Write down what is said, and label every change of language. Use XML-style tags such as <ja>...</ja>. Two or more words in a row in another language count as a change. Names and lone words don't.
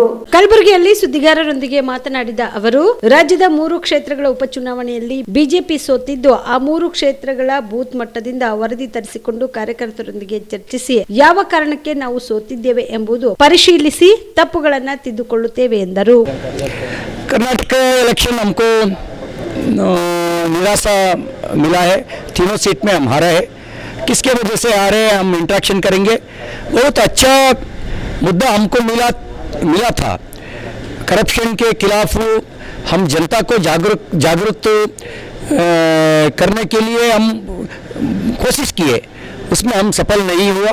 <kn>ಕಲಬುರಗಿಯಲ್ಲಿ ಸುದ್ದಿಗಾರರೊಂದಿಗೆ ಮಾತನಾಡಿದ ಅವರು, ರಾಜ್ಯದ 3 ಕ್ಷೇತ್ರಗಳ ಉಪಚುನಾವಣೆಯಲ್ಲಿ ಬಿಜೆಪಿ ಸೋತಿದ್ದು, ಆ 3 ಕ್ಷೇತ್ರಗಳ ಬೂತ್ ಮಟ್ಟದಿಂದ ವರದಿ ತರಿಸಿಕೊಂಡು ಕಾರ್ಯಕರ್ತರೊಂದಿಗೆ ಚರ್ಚಿಸಿ ಯಾವ ಕಾರಣಕ್ಕೆ ನಾವು ಸೋತಿದ್ದೇವೆ ಎಂಬುದು ಪರಿಶೀಲಿಸಿ ತಪ್ಪುಗಳನ್ನು ತಿದ್ದುಕೊಳ್ಳುತ್ತೇವೆ ಎಂದರು.</kn> <hi>कर्नाटक इलेक्शन हमको निराशा मिला है. तीनों सीट में हम हारे हैं. किसके वजह से हारे हैं हम इंटरेक्शन करेंगे. बहुत अच्छा मुद्दा हमको मिला था. करप्शन के खिलाफ हम जनता को जागरूक करने के लिए हम कोशिश किए, उसमें हम सफल नहीं हुआ.</hi>